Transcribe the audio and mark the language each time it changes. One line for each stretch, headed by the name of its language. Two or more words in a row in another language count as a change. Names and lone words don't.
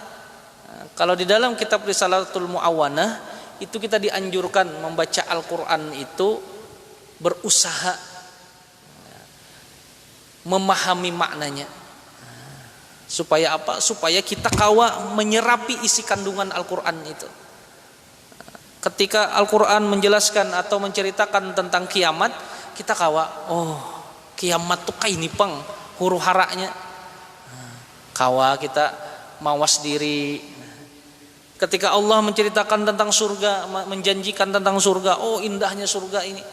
Indonesian: Kalau di dalam kitab Risalatul Mu'awanah itu kita dianjurkan membaca Al-Quran itu berusaha memahami maknanya. Supaya apa? Supaya kita kawa menyerapi isi kandungan Al-Quran itu.
Banjar: Ketika Al-Quran menjelaskan atau menceritakan tentang kiamat, kita kawa, oh kiamat tuh kayak ini pang huru haraknya. Kawa kita mawas diri.
Indonesian: Ketika Allah menceritakan tentang surga, menjanjikan tentang surga, oh indahnya surga ini.